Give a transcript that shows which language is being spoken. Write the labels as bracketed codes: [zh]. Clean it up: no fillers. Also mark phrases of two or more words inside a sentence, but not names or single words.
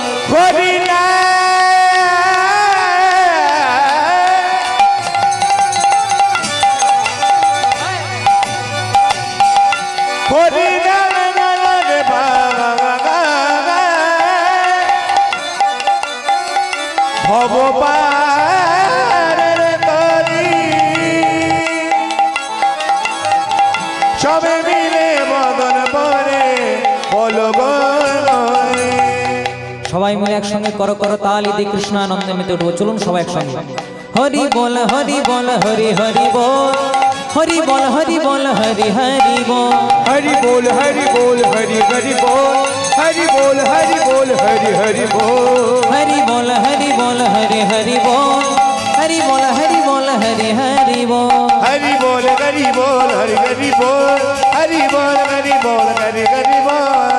[bn] হরি হরি ভগবানের তরি সবে মিলে মদন পরে বলব সবাই মিলে একসঙ্গে করো করো তালি দিয়ে কৃষ্ণানন্দে মেতে উঠবো চলুন সবাই একসঙ্গে হরি বল হরি বল হরি হরি বল হরি বল হরি বল হরি হরি বল [hi] हरि बोल हरि बोल हरि हरि बोल हरि बोल हरि बोल हरि हरि बोल हरि बोल हरि बोल हरि हरि बोल हरि बोल हरि बोल हरि हरि बोल हरि बोल हरि बोल हरि हरि बोल हरि बोल हरि बोल हरि हरि बोल